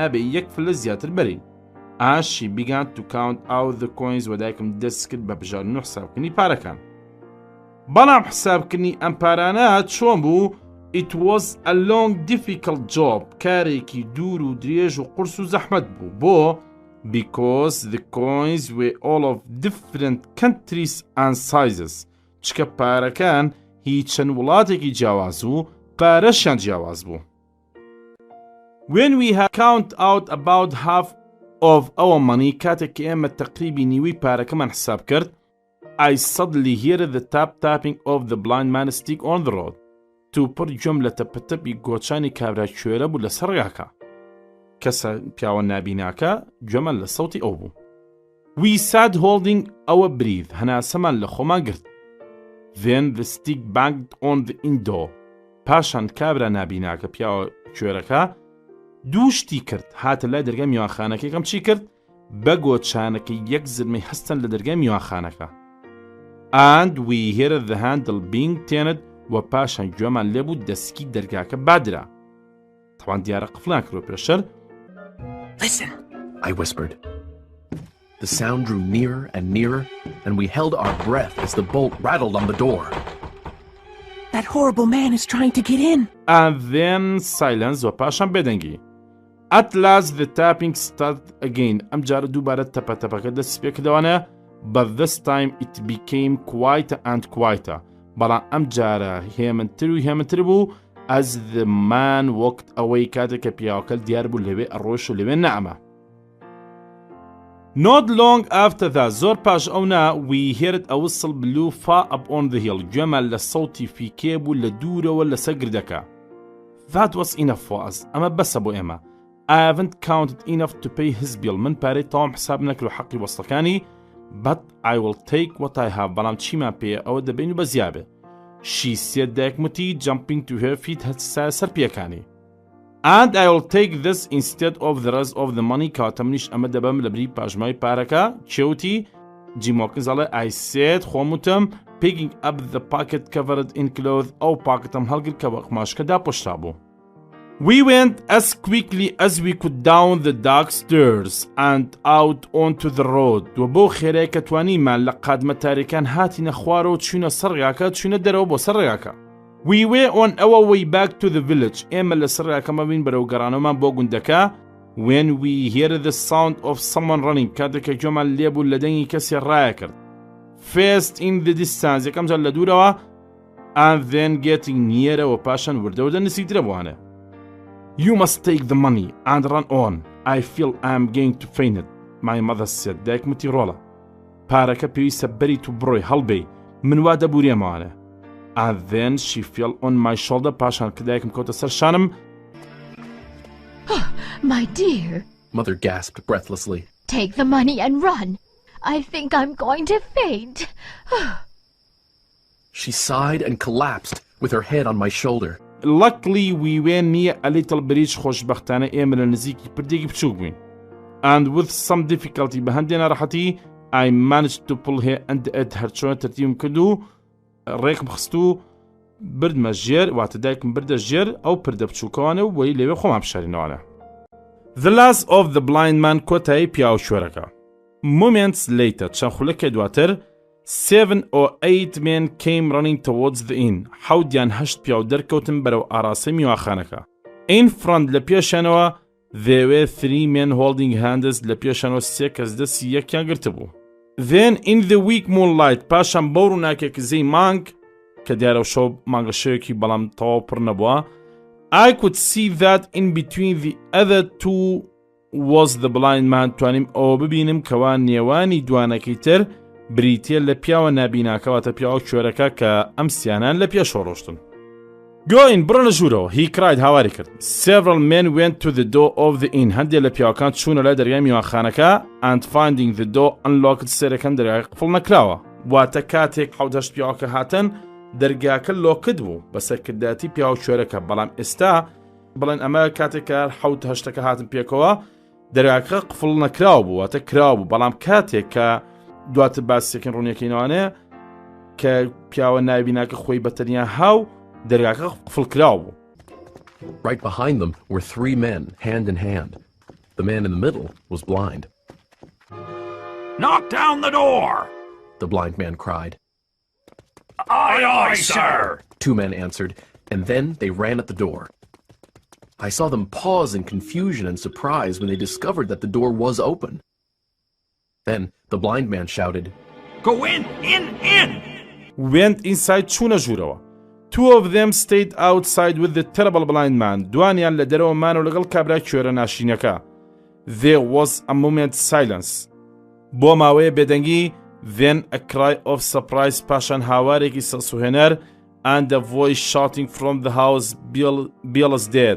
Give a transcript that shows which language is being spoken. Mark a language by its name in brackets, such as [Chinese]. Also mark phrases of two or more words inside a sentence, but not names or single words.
[Kurdish] نابێ یەک فلس زیاتر بەرین [English] and she began to count out the coins [Kurdish] و دایکم دەست کرد بە بژاردن و حسابکردنی پارەکان بەڵام حسابکردنی ئەم پارانە چۆن بوو [English] It was a long difficult job [Kurdish] کارێکی دوور و درێژ و قورس و زەحمەت بوو بۆ [English] because the coins were all of different countries and sizes [Kurdish] چکە پارەکان هیچ چەند وڵاتێکی جیاواز و پارەشیان جیاواز بوو [English] When we had count out about half of our money [Kurdish] کاتێک کە ئێمە تەقریبی نیوەی پارەکەمان حساب کرد [English] I suddenly heard the tapping of the blind man's stick on the road [Kurdish] تووپڕ گوێم لە تەپەتەپی گۆچانی کابرا کوێرە بوو لەسەر ڕێگاکە کەسە پیاوە نابیناکە گوێمە لە سەوتی ئەو بوو [English] We sat holding our breath [Kurdish] هەناسەمان لە خۆمان گرت [English] Then the stick banged on the window [Kurdish] پاشان کابرا نابیناکە پیاوە کوێرەکە دوو شتی کرد هاتە لای دەرگای میوانخانەکەی کەم چی کرد بە گۆچانەکە یەک زرمەی هەستن لە دەرگای میوانخانەکە [English] and we heard the handle being turned [Kurdish] و پاشان گوێمان لێبوو دەسکی دەرگاکە بادرا. تەوان دیارە قفڵان کردوە پێشتر. [English] Listen. I whispered. The sound drew nearer and nearer, and we held our breath as the bolt rattled on the door. That horrible man is trying to get in. And then silence [Kurdish] و پاشان بێدەنگی. [English] At last the tapping started again. [Kurdish] ئەم جارە دووبارە تەپەتەپەکە دەست پێ کردەوانە. [English] But this time it became quieter and quieter. [Kurdish] بەڵام ئەم جارە هێمنتر و هێمنتر بوو [English] as the man walked away [Kurdish] کاتێک کە پیاوەکە دیار بوو لەوێ ئەڕۆیشت و لەوێ نەئەمە. [English] Not long after that, [Kurdish] زۆر پاش ئەونا [English] we heard a whistle blew far up on the hill. [Kurdish] گوێمان لە سەوتی فیکێ بوو لە دوورەوە لەسەر گردەکە. [English] That was enough for us. [Kurdish] ئەمە بەسە بۆ ئێمە. [English] I haven't counted enough to pay his bill. [Kurdish] من پارەی تەواو حساب نەکردو حەقی وەستەکانی. [English] But I will take what I have. [Kurdish] بەڵام چیمان پێیە ئەوە دەبین و بەزیابێ. [English] She said دایکموتی jumping to her feet [Kurdish] هەستا سەر پیەکانی. [English] And I will take this instead of the rest of the money. [Kurdish] کاتە منیش ئەمە دەبەم لە بری پاژمای پارەکە. چێوتی جیمۆکن زەڵێ [English] I said خۆموتم picking up the pocket covered in cloth. [Kurdish] ئەو پاکتم هەڵگرت کە بە قماشکەدا پۆشرا بوو. [English] We went as quickly as we could down the dark stairs and out onto the road. [Kurdish] و بۆ خێرەیە کە توانیمان لە قادمە تاریکان هاتینە خوارەوە و چوونە سەر ڕێگاکە چوونە دەرەوە بۆ سەر ڕێگاکە. [English] We were on our way back to the village. [Kurdish] ئێمە لە سەر ڕێگاکەمە بین بەرەو گەڕانەوەمان بۆ گوندەکە. [English] When we heard the sound of someone running. [Kurdish] کاتێک کە گوێمان لێبوو لە دەنگی کەسی ڕایە کرد. [English] First in the distance. [Kurdish] یەکەم جار لە دوورەوە. [English] And then getting nearer [Kurdish] و پاشان وردە نزیکترە بوانە. [English] You must take the money and run on. I feel I am going to faint it. My mother said. [Kurdish] دایکموتی ڕۆڵە. پارەکە پێویستە بەریت و بڕۆی هەڵبێی. من وا دەبوریێمەوانە. [English] And then she fell on my shoulder. [Kurdish] پاشان کە دایکم کەوتە سەر شانم. [English] My dear. Mother gasped breathlessly. Take the money and run. I think I'm going to faint. She sighed and collapsed with her head on my shoulder. Luckily we were near a little bridge. [Kurdish] خۆشبەختانە ئێمە لە نزیکی پردێکی بچووک بووین. [English] And with some difficulty [Kurdish] بەهەندێ ناڕەحەتی [English] I managed to pull her and it [Kurdish] هەرچۆنە تەرتیبم کرد و ڕێکم خست و بردمە ژێر واتە دایکم بردە ژێر ئەو پردە بچووکەوانە و وەی لەوێ خۆمان بشارینەوانە. [English] The last of the blind man [Kurdish] کۆتایی پیاو شوێرەکە. [English] Moments later [Kurdish] چەند خولەکە دواتر [English] 7 or 8 men came running towards the inn. [Kurdish] حەودیان هەشت پیاو دەرکەوتن بەرەو ئاراسەی میواخانەکە. [English] In front [Kurdish] لە پێشانەوە [English] there were 3 men holding hands. [Kurdish] لە پێشانەوە 3 کەس دەستی یەکیان گرتبوو. [English] Then in the weak moonlight [Kurdish] پاشان بەو ڕووناکێکی زەی مانگ کە دیارە شەو مانگە شەوێکی بەڵام تەواو پڕ نەبووە [English] I could see that in between the other two was the blind man. [Kurdish] توانیم ئەوە ببینم کەوا نێوانی دوانەکەی تر بریتیە لە پیاوە نابیناکەواتە پیاوە کوێرەکە کە ئەم سیانان لە پێشەوە ڕۆشتن. [English] Go in [Kurdish] بڕۆنە ژوورەوە. [English] He cried [Kurdish] هاواری کرد. [English] Several men went to the door of the inn. [Kurdish] هەندێک لە پیاوەکان چوونە لای دەرگای میوانخانەکە [English] and finding the door unlocked [Kurdish] سێرەکەن دەرگاکە قفڵ نەکراوە. واتە کاتێک حەوت پیاوەکە هاتن دەرگاکە لۆکت بوو بە سەرکرداتی پیاو کوێرەکە بەڵام ئێستا بڵێن ئەمە کاتێکە حەوت هەشتەکە هاتن پێکەوە دەرگاکە قفڵ نەکراوە بوو واتە کراوە بوو بەڵام کاتێک کە دواتر باسیەکەن ڕوونیەکەینەوانەیە کە پیاوە نابیناکە خۆی بەتەنیا هاو دەرگاکە قفڵ کراوە بوو. [English] Right behind them were 3 men, hand in hand. The man in the middle was blind. Knock down the door! The blind man cried. Aye, aye, sir! 2 men answered, and then they ran at the door. I saw them pause in confusion and surprise when they discovered that the door was open. Then the blind man shouted, Go in! Went inside [Kurdish] چوونە ژوورەوە. [English] 2 of them stayed outside with the terrible blind man. [Kurdish] دوانیان لە دەرەوەمان و لەگەڵ کابرا کوێرە ناشینەکە. [English] There was a moment silence. [Kurdish] بۆ ماوەیە بێدەنگی [English] then a cry of surprise [Kurdish] پاشان هاوارێکی سەسوهێنەر [English] and a voice shouting from the house Bill is dead.